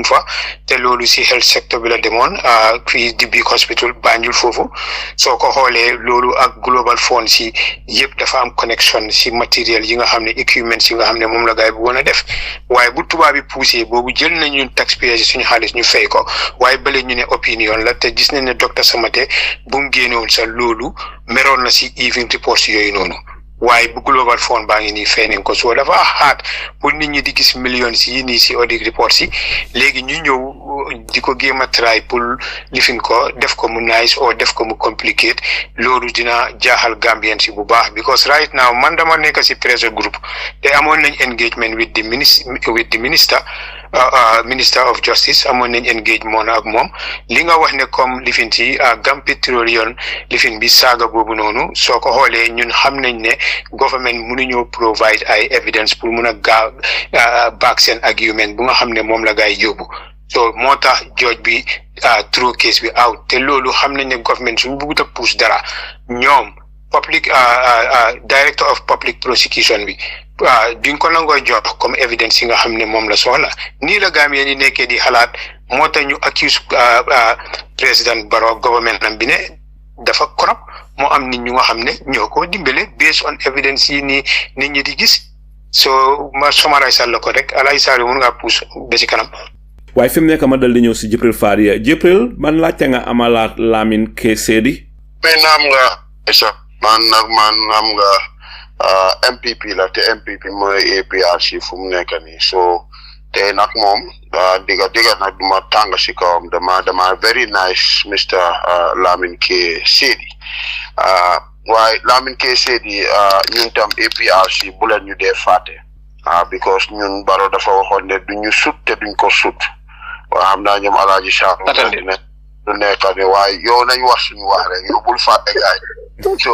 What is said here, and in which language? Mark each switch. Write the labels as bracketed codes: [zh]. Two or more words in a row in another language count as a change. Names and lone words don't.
[wo] ngi fa te loolu si [en] health sector [wo] bi la demoon fii di [en] big hospital [wo] Banjul foofu soo ko xoolee loolu ak global fund si yëpp dafa am connection si matériel yi nga xam ne equipment yi nga xam ne moom la gaay bu woon a def waaye bu tubaab bi poussé boobu jël nañu taxpayers suñu xaalis ñu fay ko waaye bële ñu ne opinion la te gis nañ ne docteur Samate bu mu génnewul sa loolu meroon na si [en] even reports [wo] yooyu noonu waaye bu [en] global fund [wo] baa ngi nii fay nañ ko soo dafa xaat pour nit ñi di gis millions yi nii si [en] audit reports [wo] yi léegi ñu ñëw di ko géem a try pour lifin ko def ko mu nice or def ko mu complicated loolu dina jaaxal Gambian si bu baax [en] because right now [wo] man dama nekk si [en] pressure group [wo] te amoon nañ [en] engagement with the minister Minister of Justice [wo] amoon nañ engagement ak moom li nga wax ne comme lifin ci Gam Petroleum lifin bi saaga boobu noonu soo ko xoolee ñun xam nañ ne government mënuñoo provide ay evidence pour mun a back seen argument bu nga xam ne moom la gaay yóbbu so moo tax judge bi throw case bi out te loolu xam nañ ne government suñu bëggut a push dara ñoom [en] public director of public prosecution [wo] bi duñ ko nangoo jox comme evidence yi nga xam ne moom la soxla nii la Gambien yi nekkee di xalaat moo tax ñu accuse President Barrow government am bi ne dafa corrupt moo am nit ñu nga xam ne ñoo ko dimbale [en] based on evidence [wo] yi nii nit ñi di gis so ma summarize la ko rek Alaaji Saliou mun ngaa pousse ba ci kanam. waaye fi mu nekk ma dal di ñëw si Jibril Fadia Jibril man laajte nga amalaat Lamin K Saidy. mais naam nga man am nga NPP la te NPP mooy APRC fu mu nekk nii so te nag moom diga nag duma tàng si kawam dama [en] very nice [wo] Mr. Lamin K Saidy waaye Lamin K Saidy ñun tam APRC bu leen ñu dee fàtte because ñun Barrow dafa waxoon ne duñu sut te duñ ko sut waa xam naa ñoom Alaaji Saalu ne du nekk ne waaye yow nañ wax suñu wax rek yow bul fàtte gaay so